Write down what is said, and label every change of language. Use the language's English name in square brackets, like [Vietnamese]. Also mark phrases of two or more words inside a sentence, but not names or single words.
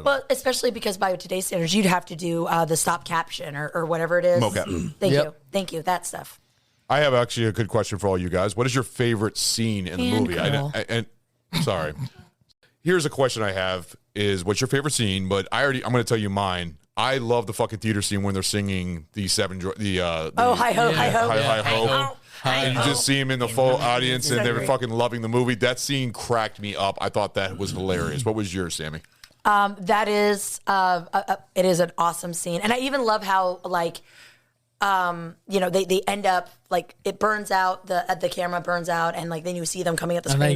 [English] Well, especially because by today's standards, you'd have to do the stop caption or whatever it is. Mocap. Thank you. That stuff. I have actually a good question for all you guys. What is your favorite scene in the movie? Sorry. Here's a question I have is what's your favorite scene? But I'm going to tell you mine. I love the fucking theater scene when they're singing hi ho, hi ho, hi ho. Hi ho. And you just see him in the full audience and they're fucking loving the movie. That scene cracked me up. I thought that was hilarious. What was yours, Sammy? That is, it is an awesome scene. And I even love how they end up like it burns out, the camera burns out, and like then you see them coming at the screen.